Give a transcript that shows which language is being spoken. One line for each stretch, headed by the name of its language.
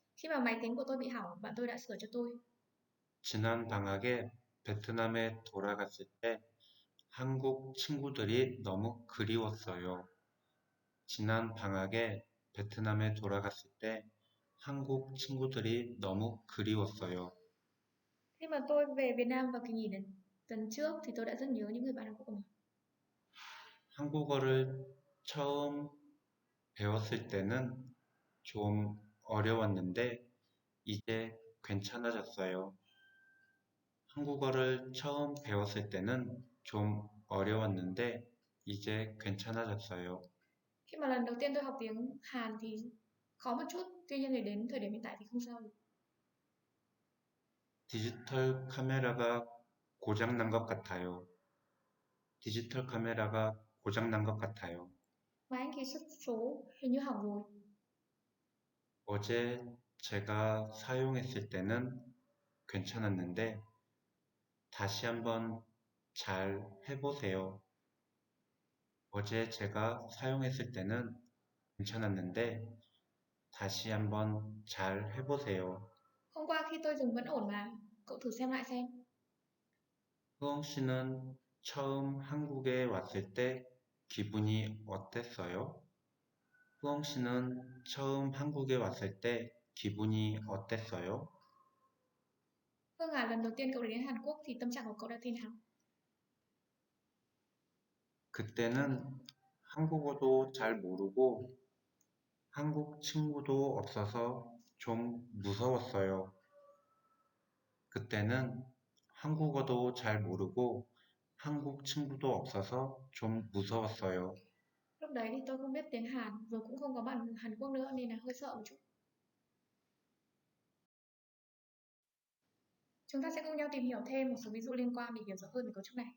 Vietnamese: khi mà máy tính của tôi bị hỏng, bạn tôi đã sửa cho tôi.
Korean: 지난 방학에 베트남에 돌아갔을 때 한국 친구들이 너무 그리웠어요. 지난 방학에 베트남에 돌아갔을 때 한국 친구들이 너무 그리웠어요.
Vietnamese: Khi mà tôi về Việt Nam vào kỳ nghỉ tuần trước thì tôi đã rất nhớ những người bạn Hàn Quốc của mình.
Korean: 한국어를 처음 배웠을 때는 좀 어려웠는데 이제 괜찮아졌어요. 한국어를 처음 배웠을 때는 좀 어려웠는데 이제 괜찮아졌어요.
Vietnamese: Khi mà lần đầu tiên tôi học tiếng Hàn thì khó một chút, tuy nhiên thì đến thời điểm hiện tại thì không sao rồi.
Korean: 디지털 카메라가 고장난 것 같아요. 디지털 카메라가 고장난 것 같아요.
Vietnamese: Máy anh ký xuất số hình như hỏng rồi.
Korean: 어제 제가 사용했을 때는 괜찮았는데 다시 한번 잘 해보세요. 어제 제가 사용했을 때는 괜찮았는데 다시 한번 잘 해보세요.
Vietnamese: Hôm qua khi tôi dùng vẫn ổn mà, cậu thử xem lại xem.
Korean: 흐엉 씨는 처음 한국에 왔을 때 기분이 어땠어요? 흐엉 씨는 처음 한국에 왔을 때 기분이 어땠어요?
Vietnamese: Phương à, lần đầu tiên cậu đến Hàn Quốc thì tâm trạng của cậu đã thế nào?
Korean: 그때는 한국어도 잘 모르고 한국 친구도 없어서 좀 무서웠어요. 그때는 한국어도 잘 모르고 한국 친구도 없어서 좀 무서웠어요.
Vietnamese: Lúc đấy thì tôi không biết tiếng Hàn, rồi cũng không có bạn Hàn Quốc nữa nên là hơi sợ một chút. Chúng ta sẽ cùng nhau tìm hiểu thêm một số ví dụ liên quan để hiểu rõ hơn về cấu trúc này.